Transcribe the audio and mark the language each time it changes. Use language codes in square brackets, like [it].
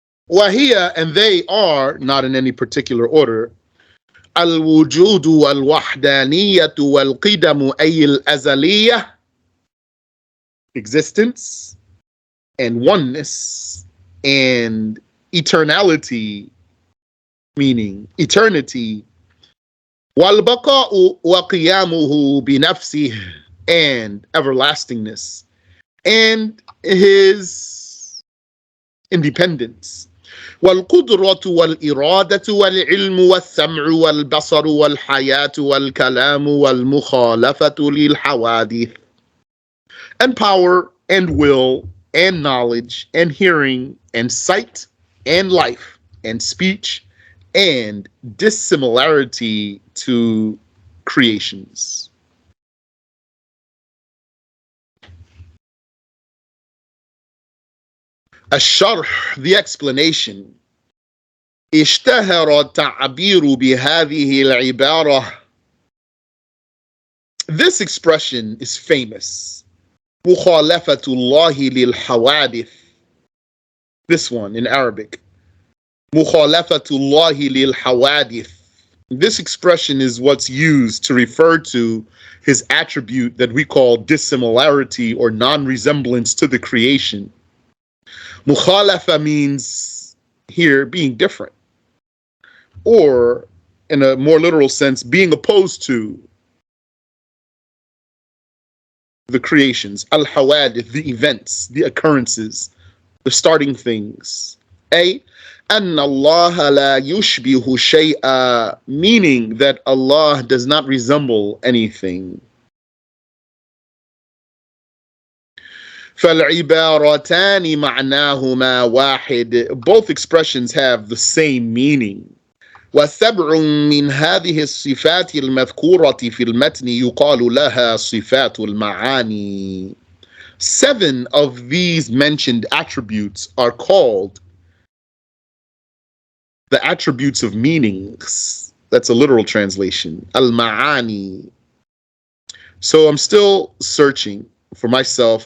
[en] وهي, and they are, not in any particular order, [ar] الوجود والوحدانية والقدم أي الأزلية, [en] existence and oneness and eternality, meaning eternity. [ar] والبقاء وقيامه بنفسه, [en] and everlastingness and his independence. [ar] والقدرة والإرادة والعلم والسمع والبصر والحياة والكلام والمخالفة للحوادث. [en] And power and will and knowledge and hearing and sight and life and speech and dissimilarity to creations. الشرح, the explanation. [ar] اشتهر التعبير بهذه العبارة. [en] This expression is famous. [ar] مخالفة الله للحوادث. [en] This one in Arabic. [ar] مخالفة الله للحوادث. [en] This expression is what's used to refer to his attribute that we call dissimilarity or non-resemblance to the creation. Mukhalafa means here being different, or in a more literal sense, being opposed to the creations. Al-hawadith, the events, the occurrences, the starting things. A, [ar] أن الله لا يشبه شيئا, [en] meaning that Allah does not resemble anything. [ar] فالعبارتان معناهما واحد. [en] Both expressions have the same meaning. [ar] وسبع من هذه الصفات المذكورة في المتن يقال لها صفات المعاني. [en] 7 of these mentioned attributes are called the attributes of meanings. That's a literal translation. Al-ma'ani. So I'm still searching for myself.